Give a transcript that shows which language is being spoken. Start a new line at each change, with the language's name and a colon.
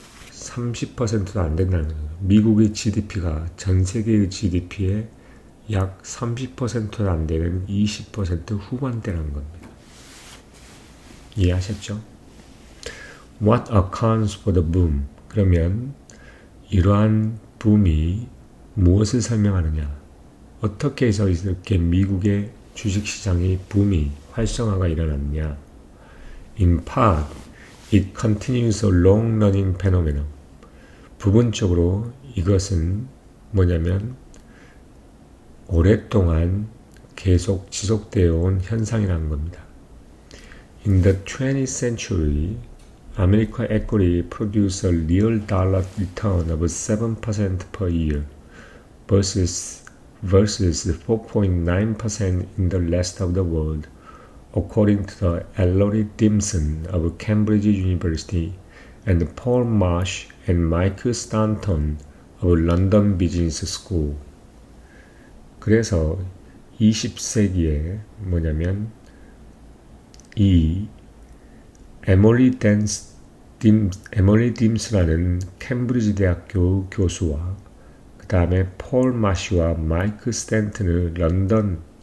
Korean: 30%도 안 된다는 거예요. 미국의 GDP가 전 세계의 GDP의 약 30%도 안 되는 20% 후반대라는 겁니다. 이해하셨죠?
English: What accounts for the boom?
Korean: 그러면 이러한 붐이 무엇을 설명하느냐? 어떻게 해서 이렇게 미국의 주식시장의 붐이 활성화가 일어났냐?
English: In part, it continues a long-running phenomenon.
Korean: 부분적으로 이것은 뭐냐면 오랫동안 계속 지속되어 온 현상이라는 겁니다.
English: In the 20th century, American equity produced a real dollar return of 7% per year versus 4.9% in the rest of the world, according to the Ellery Dimson of Cambridge University and Paul Marsh and Michael Stanton of London Business School.
Korean: 그래서 20세기에 뭐냐면 이 에머리 딤스라는 캠브리지 대학교 교수와 그 다음에 폴 마시와 마이크 스탠튼을 런던